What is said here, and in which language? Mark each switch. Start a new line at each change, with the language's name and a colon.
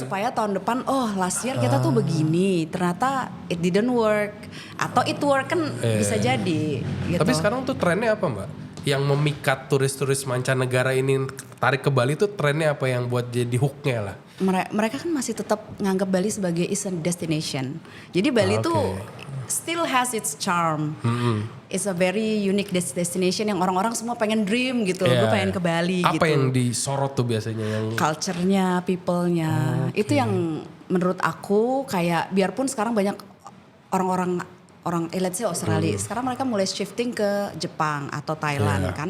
Indonesian: Supaya tahun depan
English: last year
Indonesian: kita tuh begini, ternyata
English: it didn't work
Indonesian: atau
English: it work
Indonesian: kan bisa jadi gitu. Tapi sekarang tuh trennya apa Mbak? Yang memikat turis-turis mancanegara ini tarik ke Bali tuh trennya apa yang buat jadi hooknya lah? Mereka kan masih tetap nganggap Bali sebagai
English: is a destination.
Indonesian: Jadi Bali tuh
English: still has its charm. It's a very unique destination
Indonesian: yang orang-orang semua pengen
English: dream
Indonesian: gitu. Gue pengen ke Bali gitu. Apa yang disorot tuh biasanya? Yang
English: culture-nya, people-nya.
Indonesian: Itu yang menurut aku kayak biarpun sekarang banyak orang
English: let's say
Indonesian: Australia. Sekarang mereka mulai shifting ke Jepang atau Thailand kan.